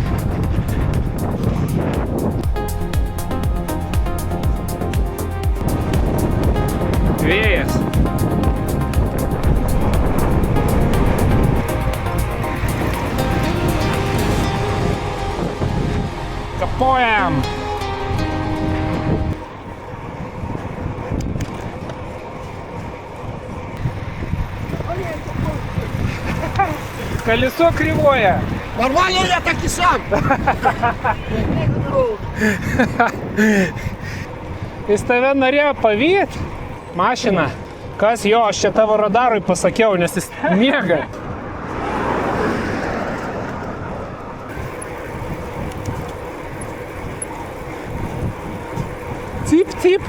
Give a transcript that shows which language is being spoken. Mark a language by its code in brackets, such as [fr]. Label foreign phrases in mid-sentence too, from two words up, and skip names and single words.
[lt] Vėjas. Kapojam. [ru] Колесо кривое. Нормально я так и сам. [lt] Jis tave norėjo pavyt? Mašina. Kas jo, aš čia tavo radarui pasakiau, nes jis miega. Cip.